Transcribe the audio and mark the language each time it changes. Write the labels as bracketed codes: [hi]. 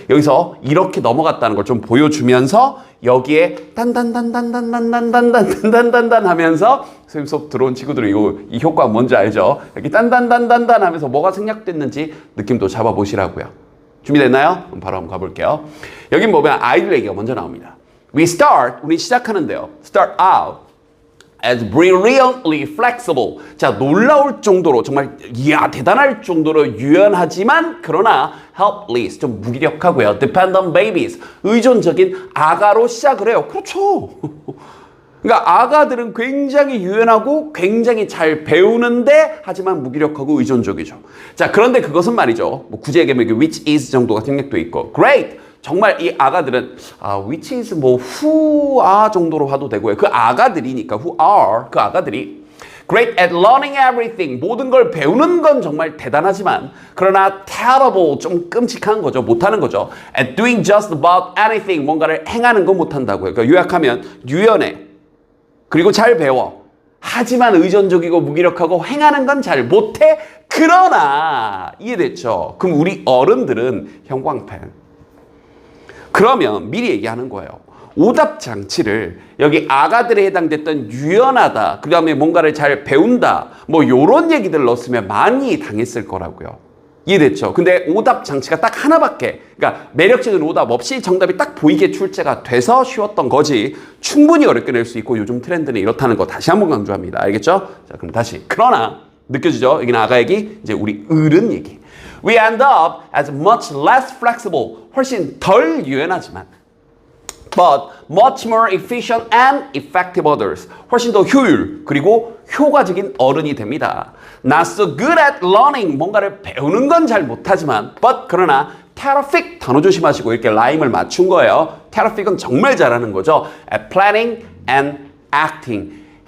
[ko] 여기서 이렇게 넘어갔다는 걸 좀 보여주면서 여기에 딴딴딴딴딴딴딴딴딴딴딴 하면서 선생님 수업 들어온 친구들은 이 효과 뭔지 알죠? 여기 딴딴딴딴딴 하면서 뭐가 생략됐는지 느낌도 잡아보시라고요. 준비됐나요? 그럼 바로 한번 가볼게요. 여긴 보면 아이들 얘기가 먼저 나옵니다. 우리 시작하는데요. [en] Start out as brilliantly flexible. [ko] 자, 놀라울 정도로 정말 대단할 정도로 유연하지만 그러나 helpless, 좀 무기력하고요. [en] dependent babies, [ko] 의존적인 아가로 시작을 해요. 그렇죠. 그러니까 아가들은 굉장히 유연하고 굉장히 잘 배우는데 하지만 무기력하고 의존적이죠. 자, 그런데 그것은 말이죠. 뭐 굳이 얘기하면 [en] which is [ko] 정도가 생략돼 있고 great. 정말 이 아가들은 [en] which is [ko] 뭐 [en] who are [ko] 정도로 봐도 되고요. 그 아가들이니까 [en] who are, [ko] 그 아가들이 [en] great at learning everything, [ko] 모든 걸 배우는 건 정말 대단하지만 그러나 terrible, 좀 끔찍한 거죠. 못하는 거죠. [en] at doing just about anything, [ko] 뭔가를 행하는 건 못한다고요. 그러니까 요약하면 유연해, 그리고 잘 배워, 하지만 의존적이고 무기력하고 행하는 건 잘 못해. 그러나 이해됐죠? 그럼 우리 어른들은 형광펜. 그러면 미리 얘기하는 거예요. 오답 장치를 여기 아가들에 해당됐던 유연하다, 그 다음에 뭔가를 잘 배운다, 뭐 요런 얘기들 넣었으면 많이 당했을 거라고요. 이해됐죠? 근데 오답 장치가 딱 하나밖에, 그러니까 매력적인 오답 없이 정답이 딱 보이게 출제가 돼서 쉬웠던 거지 충분히 어렵게 낼 수 있고 요즘 트렌드는 이렇다는 거 다시 한번 강조합니다. 알겠죠? 자, 그럼 다시. 그러나 느껴지죠? 여기는 아가 얘기, 이제 우리 어른 얘기. [en] We end up as much less flexible, [ko] 훨씬 덜 유연하지만 [en] but much more efficient and effective others. [ko] 훨씬 더 효율 그리고 효과적인 어른이 됩니다. [en] Not so good at learning. [ko] 뭔가를 배우는 건 잘 못하지만 but 그러나 terrific 단어 조심하시고 이렇게 라임을 맞춘 거예요. terrific은 정말 잘하는 거죠. [en] At planning and acting.